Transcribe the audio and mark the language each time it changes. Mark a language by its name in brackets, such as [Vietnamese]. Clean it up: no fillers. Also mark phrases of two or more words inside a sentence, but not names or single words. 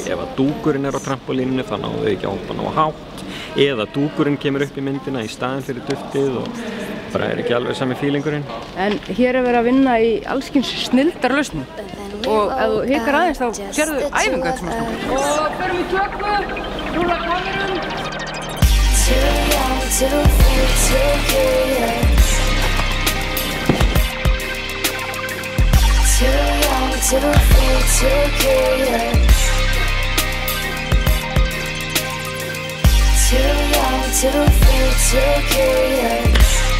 [Icelandic] Ef að dúkurinn er á trampólíninu þá náðu þau ekki að hoppa nógu hátt. Eða dúkurinn kemur upp í myndina í staðinn fyrir duftið og bara er ekki alveg sami fílingurinn. En hér er verið að vinna í allskyns snilldarlausnum og ef þú hikar aðeins þá sérðu æfingu eftir svona stund. Og förum í tökku, rúlla kamerum. [English] Too young, too free, too curious. Too young, too free, too curious. Too young, too free, too curious.